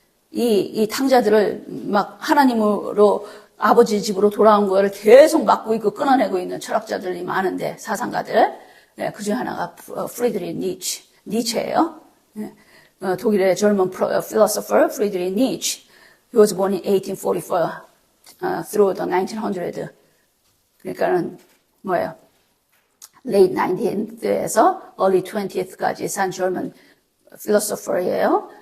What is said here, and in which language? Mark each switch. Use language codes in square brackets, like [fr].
[ko] 이 탕자들을 막 하나님으로 아버지 집으로 돌아온 거를 계속 막고 있고 끊어내고 있는 철학자들이 많은데, 사상가들. 그 중에 하나가 프리드리히 니체예요. 독일의 젊은 philosopher 프리드리히 니체. [en] He was born in 1844 through the 1900. [ko] 그러니까는 뭐예요? [en] late 19th [ko] 에서 [en] early 20th [ko] 까지 산 젊은 philosopher예요.